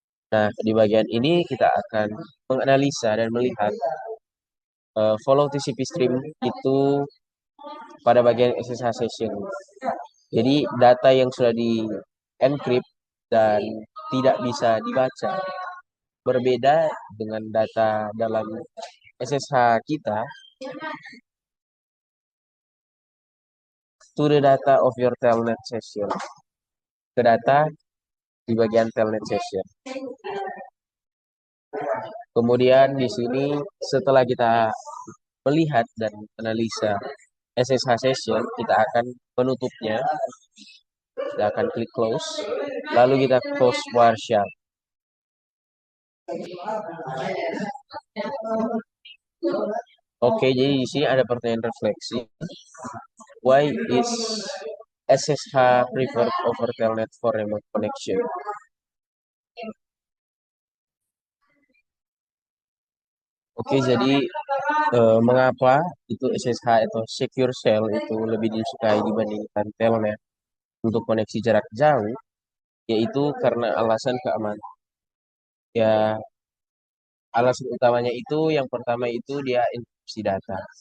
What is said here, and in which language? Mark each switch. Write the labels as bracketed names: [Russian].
[Indonesian] Nah, di bagian ini kita akan menganalisa dan melihat follow TCP stream itu pada bagian SSH session. Jadi data yang sudah di encrypt dan tidak bisa dibaca berbeda dengan data dalam SSH kita [English] to the data of your telnet session. [Indonesian] Ke data di bagian telnet session. Kemudian di sini setelah kita melihat dan analisa SSH session, kita akan menutupnya. Kita akan klik close, lalu kita close Wireshark. Oke, jadi di sini ada pertanyaan refleksi. [English] Why is SSH preferred over Telnet for remote connection? [Indonesian] Oke, jadi mengapa itu SSH atau Secure Shell itu lebih disukai dibandingkan Telnet untuk koneksi jarak jauh? Yaitu karena alasan keamanan. Ya, alasan utamanya itu yang pertama itu dia enkripsi data.